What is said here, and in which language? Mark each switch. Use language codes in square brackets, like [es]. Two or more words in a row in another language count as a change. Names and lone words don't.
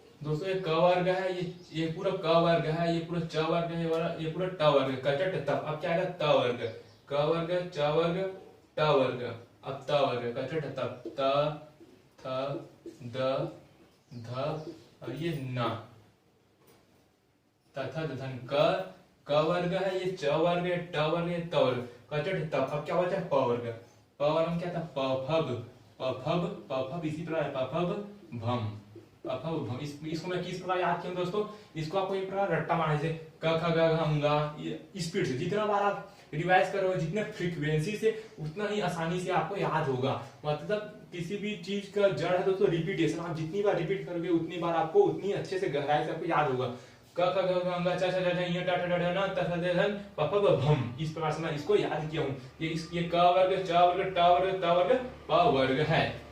[hi] दोस्तों ये क वर्ग है, ये पूरा क वर्ग है, ये पूरा च वर्ग है, ये पूरा ट वर्ग, कचट तप। अब क्या आएगा त वर्ग, क वर्ग च वर्ग ट वर्ग, अब त वर्ग कचट तप, त थ द ध और ये न, तथा धन। क वर्ग है, ये च वर्ग है, ट वर्ग है, त वर्ग, कचट तप। अब क्या होता है प वर्ग, प वर्ग में क्या था पफब, पफब पफब, इसी प्रकार पफब भम, पफब भम। इसको मैं किस प्रकार याद किया दोस्तों, इसको आपको एक प्रकार रट्टा मारने से क ख ग घ अंगा, स्पीड से जितना बार आप रिवाइज करोगे, जितने फ्रीक्वेंसी से, उतना ही आसानी से आपको याद होगा। मतलब किसी भी चीज का जड़ है दोस्तों रिपीटेशन, आप जितनी बार रिपीट करोगे उतनी बार आपको उतनी अच्छे से गहराई से आपको याद होगा। क ख ग घ अंगा च छ ज झ ञ ट ठ ड ढ न त थ द धन प फ ब भम। इस प्रकार से मैं इसको याद किया हूँ। ये क वर्ग च वर्ग ट वर्ग त वर्ग प वर्ग है।